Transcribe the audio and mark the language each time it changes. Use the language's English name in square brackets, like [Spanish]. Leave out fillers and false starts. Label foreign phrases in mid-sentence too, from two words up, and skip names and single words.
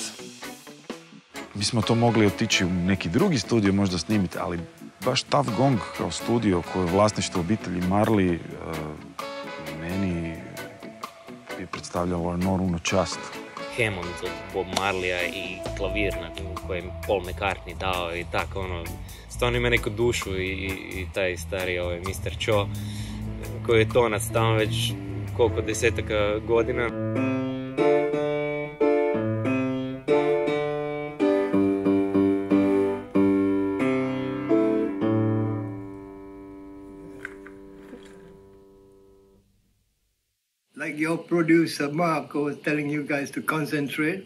[Croatian] Mi smo to mogli otići u neki drugi studio možda snimiti, ali baš Tuff Gong kao studio koje je vlasništvo obitelji Marley meni je predstavljalo enormnu čast. Hammond od Bob Marleya i klavir na kojem Paul McCartney dao i tako stvarno ima neku dušu i taj stari Mr. Cho koji je tonac tamo već koliko desetaka godina. [English] Like your producer Marco was telling you guys to concentrate.